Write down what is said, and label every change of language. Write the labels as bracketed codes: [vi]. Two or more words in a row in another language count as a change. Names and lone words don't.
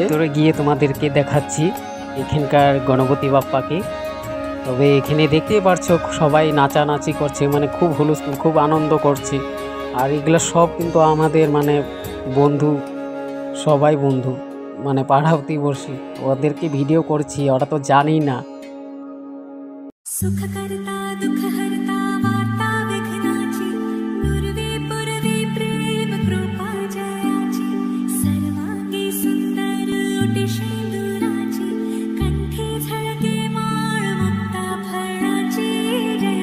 [bn] তোরে গিয়ে তোমাদেরকে দেখাচ্ছি এখানকার গণপতি বাপ্পাকে। তবে এখানে দেখতেই পারছো সবাই নাচানাচি করছে, খুব হুলস্থুল, খুব আনন্দ করছে। আর এগুলো সব কিন্তু আমাদের বন্ধু, সবাই বন্ধু, পাড়া প্রতিবেশী। ওদেরকে ভিডিও করছি, ওরা তো জানেই না। [mr] सुख करता दुख हरता वार्ता विघ्नाची पूर्वी पूर्वी प्रेम कृपा जयाची सर्वांगी सुंदर उटी सिंदूराची कंठी झळके माळ मुक्ता फळाची